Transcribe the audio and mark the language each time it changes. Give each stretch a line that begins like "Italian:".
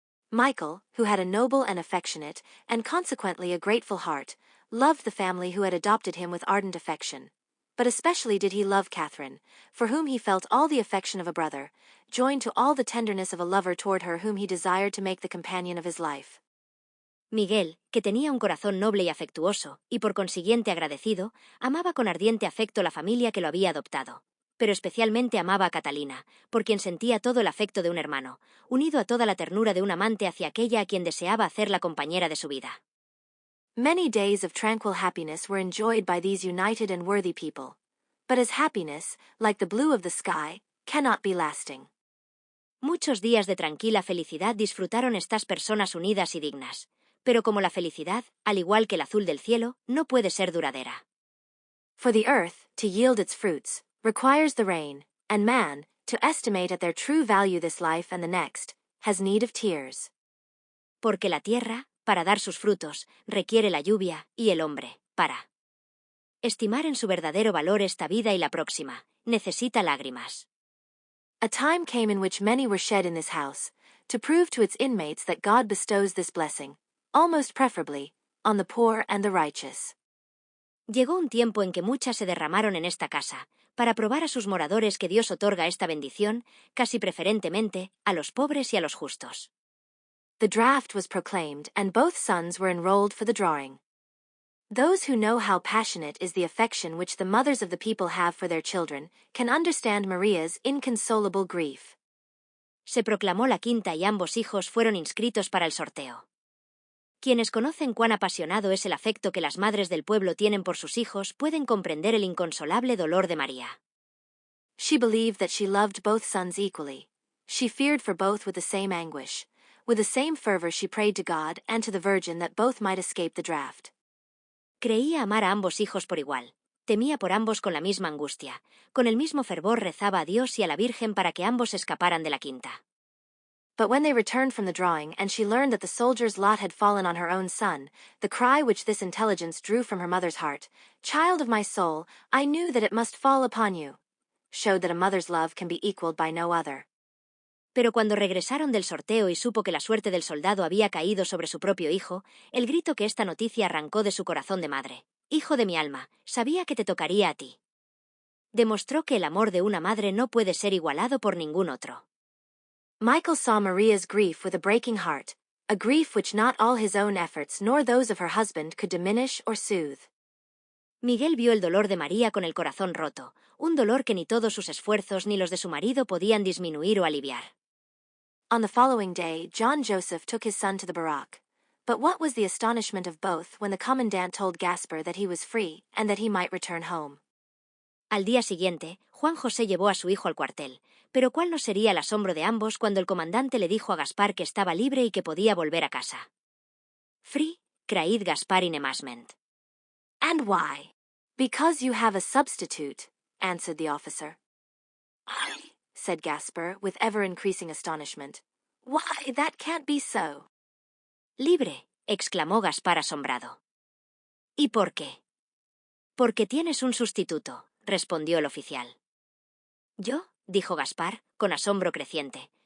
English: Michael, who had a noble and affectionate, and consequently a grateful heart, loved the family who had adopted him with ardent affection. But especially did he love Catherine, for whom he felt all the affection of a brother, joined to all the tenderness of a lover toward her whom he desired to make the companion of his life.
Spanish: Miguel, que tenía un corazón noble y afectuoso, y por consiguiente agradecido, amaba con ardiente afecto la familia que lo había adoptado. Pero especialmente amaba a Catalina, por quien sentía todo el afecto de un hermano, unido a toda la ternura de un amante hacia aquella a quien deseaba hacer la compañera de su vida.
English: Many days of tranquil happiness were enjoyed by these united and worthy people. But as happiness, like the blue of the sky, cannot be lasting.
Spanish: Muchos días de tranquila felicidad disfrutaron estas personas unidas y dignas. Pero como la felicidad, al igual que el azul del cielo, no puede ser duradera.
English: For the earth, to yield its fruits, requires the rain, and man, to estimate at their true value this life and the next, has need of tears.
Spanish: Porque la tierra, para dar sus frutos, requiere la lluvia, y el hombre, para estimar en su verdadero valor esta vida y la próxima, necesita lágrimas.
English: A time came in which many were shed in this house, to prove to its inmates that God bestows this blessing, almost preferably, on the poor and the righteous.
Spanish: Llegó un tiempo en que muchas se derramaron en esta casa, para probar a sus moradores que Dios otorga esta bendición, casi preferentemente, a los pobres y a los justos.
English: The draft was proclaimed, and both sons were enrolled for the drawing. Those who know how passionate is the affection which the mothers of the people have for their children can understand Maria's inconsolable grief.
Spanish: Se proclamó la quinta y ambos hijos fueron inscritos para el sorteo. Quienes conocen cuán apasionado es el afecto que las madres del pueblo tienen por sus hijos pueden comprender el inconsolable dolor de María.
English: She believed that she loved both sons equally. She feared for both with the same anguish. With the same fervor she prayed to God and to the Virgin that both might escape the draft.
Spanish: Creía amar a ambos hijos por igual. Temía por ambos con la misma angustia. Con el mismo fervor rezaba a Dios y a la Virgen para que ambos escaparan de la quinta.
English: But when they returned from the drawing and she learned that the soldier's lot had fallen on her own son, the cry which this intelligence drew from her mother's heart, "Child of my soul, I knew that it must fall upon you," showed that a mother's love can be equaled by no other.
Spanish: Pero cuando regresaron del sorteo y supo que la suerte del soldado había caído sobre su propio hijo, el grito que esta noticia arrancó de su corazón de madre: «Hijo de mi alma, sabía que te tocaría a ti». Demostró que el amor de una madre no puede ser igualado por ningún otro.
English: Michael saw Maria's grief with a breaking heart, a grief which not all his own efforts nor those of her husband could diminish or soothe.
Spanish: Miguel vio el dolor de María con el corazón roto, un dolor que ni todos sus esfuerzos ni los de su marido podían disminuir o aliviar.
English: On the following day, John Joseph took his son to the barrack. But what was the astonishment of both when the commandant told Gaspar that he was free and that he might return home.
Spanish: Al día siguiente, Juan José llevó a su hijo al cuartel, pero ¿cuál no sería el asombro de ambos cuando el comandante le dijo a Gaspar que estaba libre y que podía volver a casa?
English: Free, craid Gaspar in amasment. And why? Because you have a substitute, answered the officer. "I," said Gaspar, with ever-increasing astonishment. "Why, that can't be so."
Spanish: Libre, exclamó Gaspar asombrado. ¿Y por qué? Porque tienes un sustituto, respondió el oficial. ¿Yo? Dijo Gaspar, con asombro creciente.